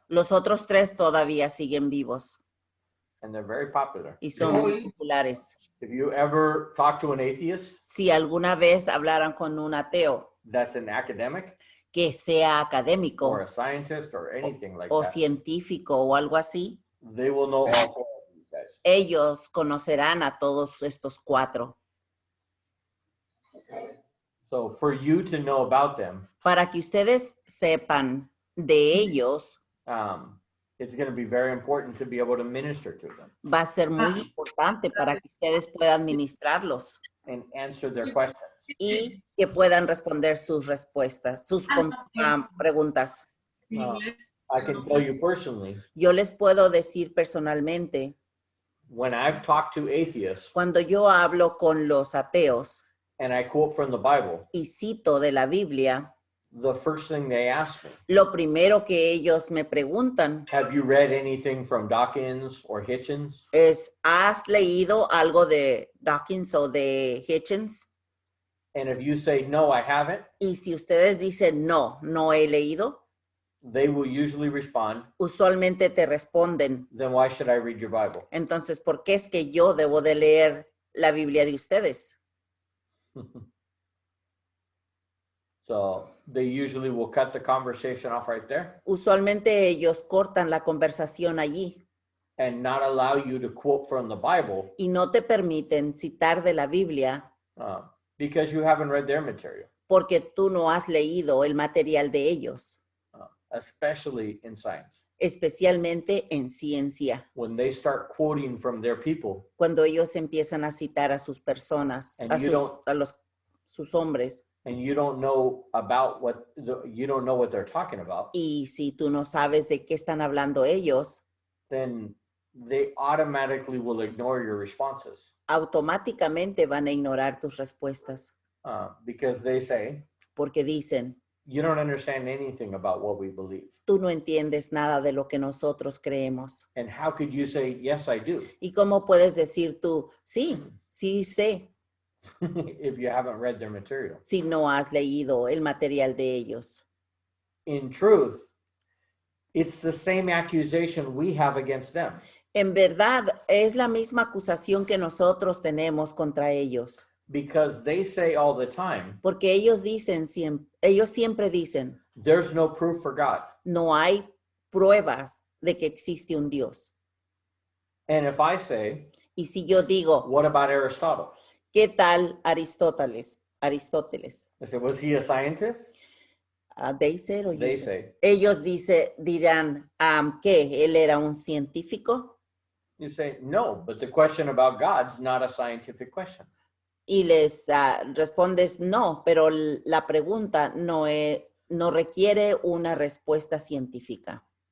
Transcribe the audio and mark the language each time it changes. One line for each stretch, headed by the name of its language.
Spanish: Los otros 3 todavía siguen vivos
English: And they're very popular.
Spanish: y son muy populares.
English: If you ever talk to an atheist
Spanish: Si alguna vez hablaran con un ateo
English: that's an academic
Spanish: que sea académico
English: or a scientist or anything like
Spanish: o
English: that,
Spanish: científico o algo así,
English: they will know all 4 of these guys.
Spanish: ellos conocerán a todos estos 4.
English: So for you to know about them,
Spanish: Para que ustedes sepan de ellos,
English: it's going to be very important to be able to minister to them
Spanish: va a ser muy importante para que ustedes puedan ministrarlos
English: and answer their questions.
Spanish: y que puedan responder sus respuestas, sus preguntas.
English: I can tell you personally,
Spanish: Yo les puedo decir personalmente,
English: when I've talked to atheists
Spanish: cuando yo hablo con los ateos
English: and I quote from the Bible,
Spanish: y cito de la Biblia,
English: the first thing they ask me,
Spanish: lo primero que ellos me preguntan
English: have you read anything from Dawkins or Hitchens?
Spanish: es, ¿has leído algo de Dawkins o de Hitchens?
English: And if you say, no, I haven't,
Spanish: Y si ustedes dicen, no, no he leído,
English: they will usually respond,
Spanish: usualmente te responden,
English: then why should I read your Bible?
Spanish: entonces, ¿por qué es que yo debo de leer la Biblia de ustedes?
English: So they usually will cut the conversation off right there
Spanish: Usualmente ellos cortan la conversación allí
English: and not allow you to quote from the Bible
Spanish: y no te permiten citar de la Biblia
English: because you haven't read their material,
Spanish: porque tú no has leído el material de ellos,
English: especially in science.
Spanish: especialmente en ciencia.
English: When they start quoting from their people
Spanish: Cuando ellos empiezan a citar a sus personas,
English: And
Spanish: a
English: you
Spanish: sus hombres,
English: and you don't know about you don't know what they're talking about,
Spanish: y si tú no sabes de qué están hablando ellos,
English: then they automatically will ignore your responses
Spanish: automáticamente van a ignorar tus respuestas
English: because they say,
Spanish: porque dicen,
English: you don't understand anything about what we believe.
Spanish: tú no entiendes nada de lo que nosotros creemos.
English: And how could you say, yes, I do,
Spanish: ¿Y cómo puedes decir tú, sí, sí sé,
English: if you haven't read their material?
Spanish: si no has leído el material de ellos?
English: In truth, it's the same accusation we have against them.
Spanish: En verdad, es la misma acusación que nosotros tenemos contra ellos.
English: Because they say all the time,
Spanish: Porque ellos siempre dicen,
English: there's no proof for God.
Spanish: no hay pruebas de que existe un Dios.
English: And if I say,
Spanish: Y si yo digo,
English: what about Aristotle?
Spanish: ¿qué tal Aristóteles?
English: I said, was he a scientist? They said or you They said? say.
Spanish: Ellos dirán, ¿qué? ¿Él era un científico?
English: You say, no, but the question about God's not a scientific question.
Spanish: Y les respondes, no, pero la pregunta no requiere una respuesta científica.